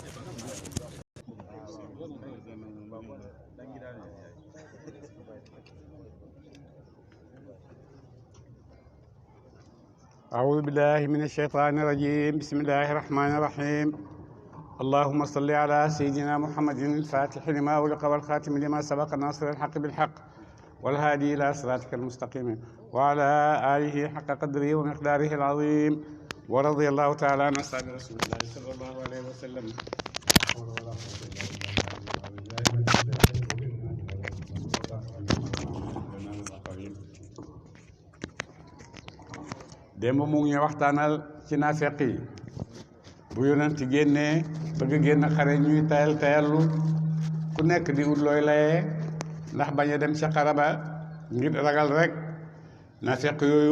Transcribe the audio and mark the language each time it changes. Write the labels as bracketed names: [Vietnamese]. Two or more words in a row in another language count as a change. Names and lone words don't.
[Arabic] أعوذ بالله من الشيطان الرجيم بسم الله الرحمن الرحيم اللهم صل على سيدنا محمد الفاتح لما أغلق والخاتم لما سبق ناصر الحق بالحق والهادي إلى صراطك المستقيم وعلى آله حق قدره ومقداره العظيم ورضي الله تعالى عن أصحاب رسول الله صلى الله عليه وسلم [Wolof] démb mu ngi waxtaanal ci naafeq yi bu yonent génnee bëgg génn xare ñuy tayallu ku nekk di ut looy layee ndax bañ a dem ca xare ba ngir ragal rek naafeq yooyu